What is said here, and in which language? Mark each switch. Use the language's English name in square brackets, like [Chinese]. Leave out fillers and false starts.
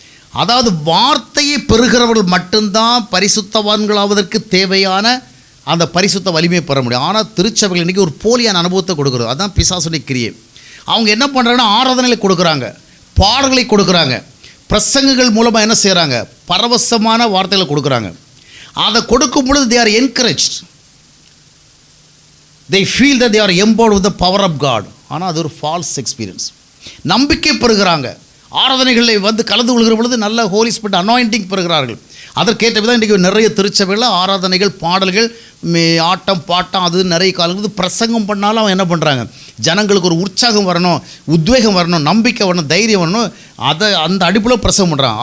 [Tamil] அதாவது வார்த்தையை பெறுகிறவர்கள் மட்டும்தான் பரிசுத்தவான்களாவதற்கு தேவையான அந்த பரிசுத்த வலிமையை பெற முடியும். ஆனால் திருச்சபைகள் இன்றைக்கி ஒரு போலியான அனுபவத்தை கொடுக்குறது. அதுதான் பிசாசுடைய கிரியை. அவங்க என்ன பண்ணுறாங்கன்னா, ஆராதனைகளை கொடுக்குறாங்க, பாடல்களை கொடுக்குறாங்க, பிரசங்கங்கள் மூலமாக என்ன செய்கிறாங்க? பரவசமான வார்த்தைகளை கொடுக்குறாங்க. அதை கொடுக்கும் பொழுது [English] they are encouraged, they feel that they are empowered with the power of God. [Tamil] ஆனால் அது ஒரு [English] False experience. [Tamil] நம்பிக்கை பெறுகிறாங்க, ஆராதனைகளில் கலந்து கொள்கிற பொழுது நல்ல [English] holy spirit anointing [Tamil] பெறுகிறார்கள். அதற்கேற்ற விதம் இன்றைக்கி நிறைய திருச்சபைகளில் ஆராதனைகள், பாடல்கள், ஆட்டம் பாட்டம், அது நிறைய காலங்கள் பிரசங்கம் பண்ணாலும் அவன் என்ன பண்ணுறாங்க? ஜனங்களுக்கு ஒரு உற்சாகம் வரணும், உத்வேகம் வரணும், நம்பிக்கை வரணும், தைரியம் வரணும், அதை அந்த அடிப்பில் பிரசங்கம் பண்ணுறான்.